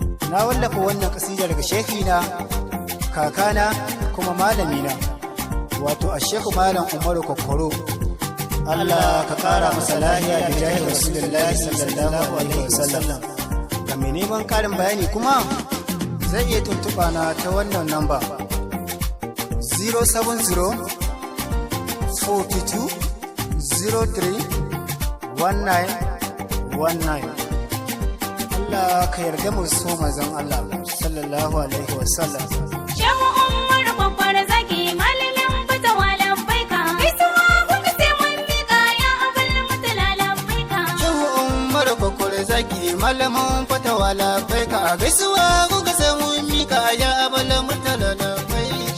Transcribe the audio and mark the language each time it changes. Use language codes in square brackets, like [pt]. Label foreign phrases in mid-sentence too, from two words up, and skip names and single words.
[ha] Na wallafa wannan kasida daga shehina, kakana, kuma malamina, wato Ashehu Malam Umaru Kokoro. Allah ka ƙara masa lafiya da jahi [ar] رسول الله صلى الله عليه وسلم. [ha] Ga mai neman ƙarin bayani kuma, zai iya tuntuɓa na ta wannan namba, [en] zero seven zero forty two zero three one nine one nine. [ha] Allah ka yarda mu so manzon Allah, [ar] صلى الله عليه وسلم. [ha] Shehu Umar Babbar Zaki, malamin fatawa, labbaika. Gaisuwa kuka sai mun miƙa, ya Abul Mutala, labbaika. Shehu Umar Babbar Zaki. Malamin fatawa, labbaika, a gaisuwa kuka samu mika, ya Abala Murtala, labbaika.